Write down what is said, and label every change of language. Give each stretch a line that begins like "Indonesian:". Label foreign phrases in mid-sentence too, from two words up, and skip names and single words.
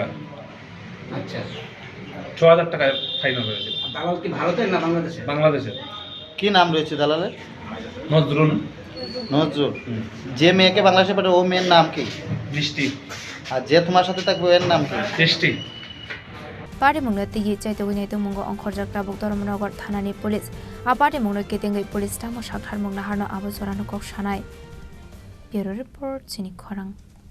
Bangla: আচ্ছা ৬,০০০ টাকা ফাইনাল হয়েছিল দালাল কি ভারতের না বাংলাদেশের বাংলাদেশের কি নাম রয়েছে দালালের নজরুল নজরুল যে মেয়েকে বাংলাদেশে পাঠাবে ও মেয়ের নাম কি বৃষ্টি আর যে তোমার সাথে থাকবে এর নাম কি বৃষ্টি
Kok Borok: party mungno ti jaitogone to mungo onkhorjak tabuk Dharmanagar thanani police a party mungno ketengai police tamo sakhar mungna harno abo jorano kok sanai
English: bureau report
Kok Borok: chini khorang